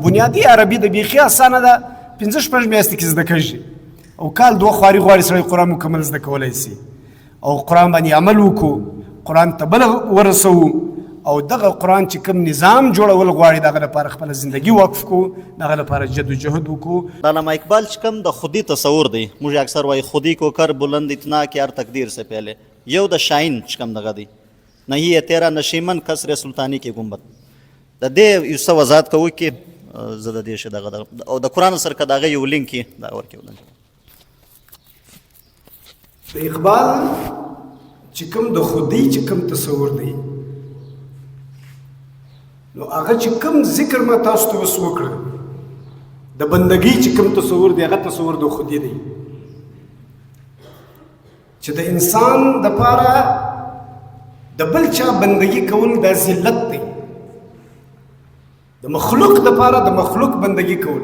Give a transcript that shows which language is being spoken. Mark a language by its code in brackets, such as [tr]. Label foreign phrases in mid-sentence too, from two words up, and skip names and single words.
[ps] بنیادي عربي د بیخي اسانه ده، 5-6 میاشتې کې زده کېږي او کال 2 خواري غواړي سړی قرآن مکمل زده کولی سي او قرآن باندې عمل وکړو، قرآن ته بل ورسوو او دغه قرآن چې کوم نظام جوړول غواړي دغه لپاره خپله زندگی وقف کړو، دغه لپاره جد و جهد وکړو. علامہ اقبال چې کوم د خودی تصور دی، موږ اکثر وایي [ur] خودی کو کر بلند اتنا کہ ہر تقدیر سے پہلے، [ps] یو د شاهین چې کوم دغه دی [ur] نہیں ہے تیرا نشیمن قصر سلطانی [ps] کې ګنبد، د دې یو څه وضاحت کوو کې زه د دې شه دغه او د قرآن سره که د هغه یو لینک یې دا ورکوي. د اقبال چې کوم د خودی چې کوم تصور دی نو هغه چې کوم ذکر ما تاسو ته اوس وکړه د بندګۍ چې کوم تصور دی هغه تصور د خودی دی چې د انسان دپاره د بل چا بندګي کول دا ذلت دی، د مخلوق دپاره د مخلوق بندګي کول.